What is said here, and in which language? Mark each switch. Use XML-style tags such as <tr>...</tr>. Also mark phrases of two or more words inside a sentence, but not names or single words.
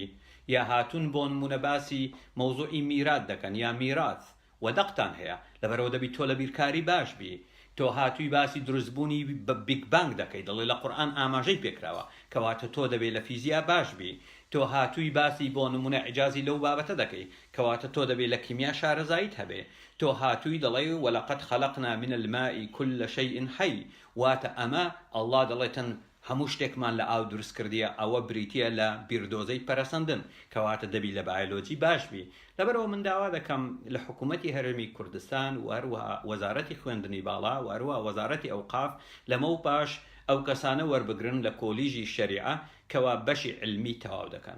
<ckb>یا هاتوون بۆ نمونە باسی مەوزوعی میرات دەکەن یا میراث و دەقتان هەیە، لەبەرەوە دەبی تۆ لە بیرکاری باش بی. تۆ هاتووی باسی دروستبوونی بە</ckb> <en>Big Bang</en> <ckb>دەکەی، دەڵێ لە قورئان ئاماژەی پێکراوە، کەواتە تۆ دەبێت لە فیزیا باش بی. تۆ هاتووی باسی بۆ نمونە ئیعجازی لەو بابەتە دەکەی، کەواتە تۆ دەبێت لە کیمیا شارەزاییت هەبێ. تۆ هاتووی دەڵێ</ckb> <ar>وەلەقەد خەلەقنا من الماء كل شيء حي،</ar> <ckb>واتە ئەمە ئەڵڵا دەڵێتن هەموو شتێکمان لە ئاو دروست کردیە، ئەوە بریتیە لە بیردۆزەی پەرەسەندن، کەواتە دەبی لە بایۆلۆجی باش بی. لەبەرەوە من داوا دەکەم لە حکوومەتی هەرێمی کوردستان و هەروەها وەزارەتی خوێندنی باڵا و هەروەها وەزارەتی ئەوقاف لەمە و پاش ئەو کەسانە وەربگرن لە کۆلیژی شەریعە کەوا بەشی علمی تەواو دەکەن.</ckb>